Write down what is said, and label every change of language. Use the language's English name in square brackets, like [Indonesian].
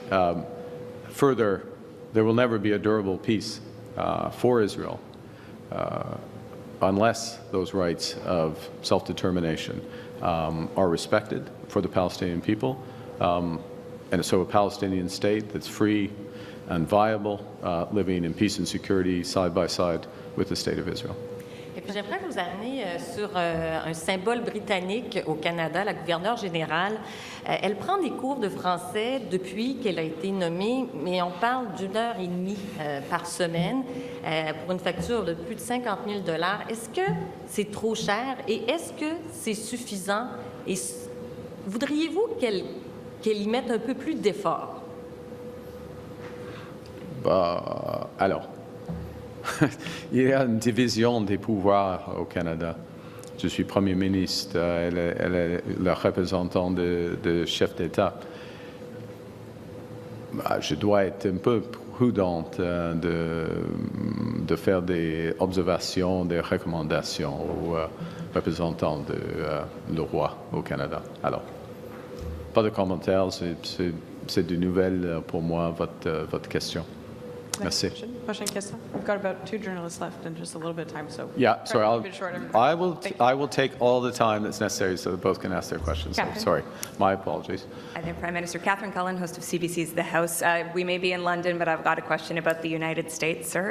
[English] Further, there will never be a durable peace for Israel unless those rights of self-determination are respected for the Palestinian people. And so a Palestinian state that's free and viable, living in peace and security side by side with the State of Israel. [French] Et puis j'aimerais vous amener sur un symbole britannique au Canada, la gouverneure générale. Elle prend des cours de français depuis qu'elle a été nommée, mais on parle d'1 heure et demie par semaine pour une facture de plus de 50 000 $. Est-ce que c'est trop cher et est-ce que c'est suffisant? Et voudriez-vous qu'elle y mette un peu plus d'effort? Alors, il y a une division des pouvoirs au Canada. Je suis Premier ministre, elle est le représentant de chef d'État. Je dois être un peu prudente de faire des observations, des recommandations aux représentants du roi au Canada. Alors, pas de commentaires, c'est de nouvelles pour moi, votre question. Merci. Prochaine question. [English] We've got about 2 journalists left and just a little bit of time, so. Yeah, sorry, try to keep it short. I will take all the time that's necessary so that both can ask their questions. So, Catherine. sorry, my apologies. Hi there, Prime Minister. Catherine Cullen, host of CBC's The House. We may be in London, but I've got a question about the United States, sir.